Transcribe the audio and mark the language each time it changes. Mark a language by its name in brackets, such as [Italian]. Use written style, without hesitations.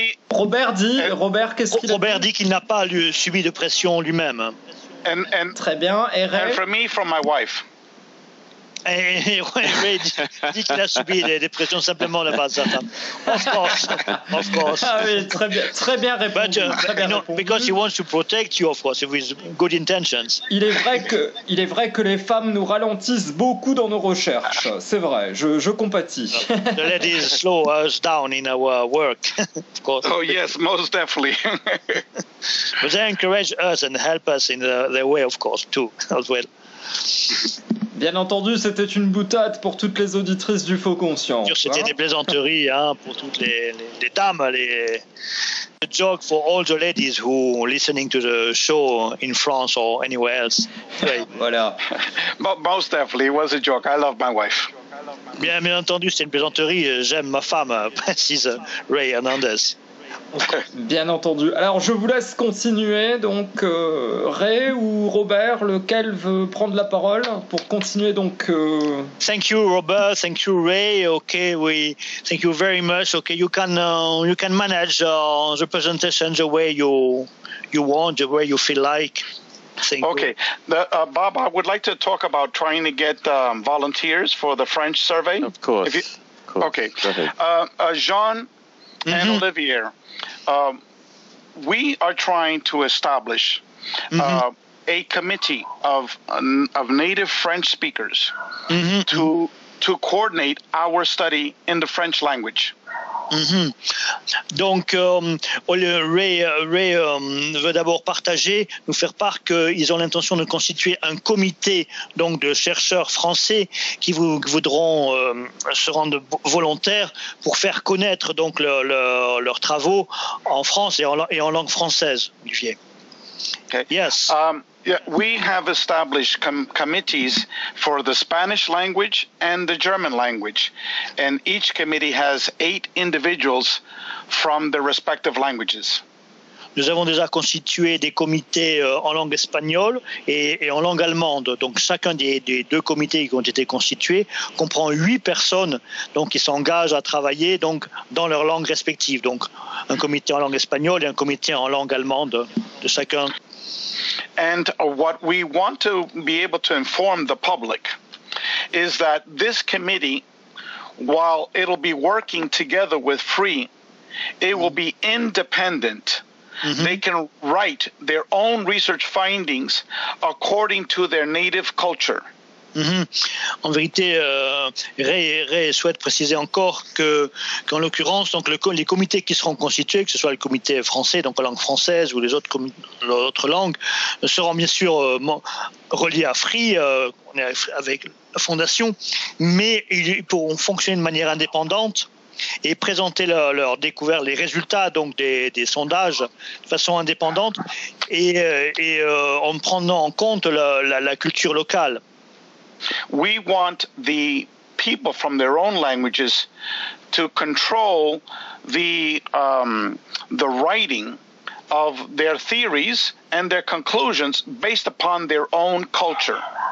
[French] Robert dit qu'il n'a pas subi de pression lui-même. [English] And [French] très bien. Et Ray? [English] And for me, from my wife. [French] Ray dit qu'il a subi des pressions simplement de base. [English] Of course. [French] Ah oui, très bien répondu. [English] But, because he wants to protect you, of course, with good intentions. [French] Il est vrai que les femmes nous ralentissent beaucoup dans nos recherches. C'est vrai. Je compatis. [English] The ladies slow us down in our work. Of course. Oh yes, most definitely. But they encourage us and help us in their way, of course, too, as well. [French] Bien entendu, c'était une boutade pour toutes les auditrices du Faux Conscient. C'était des plaisanteries pour toutes les dames. [English] A joke for all the ladies who are listening to the show in France or anywhere else. Right. Voilà. Most definitely, it was a joke. I love my wife. [French] Bien entendu, c'est une plaisanterie. J'aime ma femme, précise Ray Hernandez. Bien entendu. Alors, je vous laisse continuer. Donc, Ray ou Robert, lequel veut prendre la parole pour continuer donc, [English] Thank you, Robert. Thank you, Ray. Okay, we thank you very much. Okay, you can manage the presentation the way you want, the way you feel like. Thank okay. Bob, I would like to talk about trying to get volunteers for the French survey. Of course. If you, okay. Jean and Olivier, we are trying to establish a committee of native French speakers to coordinate our study in the French language. Mm-hmm. [French] Donc, Ray veut d'abord partager, nous faire part qu'ils ont l'intention de constituer un comité donc, de chercheurs français qui voudront se rendre volontaires pour faire connaître donc, leurs travaux en France et en langue française, Olivier. [English] Okay. Yes. We have established committees for the Spanish language and the German language, and each committee has 8 individuals from their respective languages. [French] Nous avons déjà constitué des comités en langue espagnole et en langue allemande. Donc chacun des deux comités qui ont été constitués comprend 8 personnes donc, qui s'engagent à travailler donc, dans leur langue respective. Donc un comité en langue espagnole et un comité en langue allemande de chacun. [English] And what we want to be able to inform the public is that this committee, while it'll be working together with FREE, it will be independent. Mm-hmm. They can write their own research findings according to their native culture. Mm-hmm. [French] En vérité, Ray souhaite préciser encore qu'en l'occurrence, donc les comités qui seront constitués, que ce soit le comité français, donc en langue française, ou les autres, autres langues, seront bien sûr reliés à FREE, on est avec la fondation, mais ils pourront fonctionner de manière indépendante et présenter leur découvertes, les résultats donc des sondages de façon indépendante et en prenant en compte la culture locale. [English] We want the people from their own languages to control the writing of their theories and their conclusions based upon their own culture.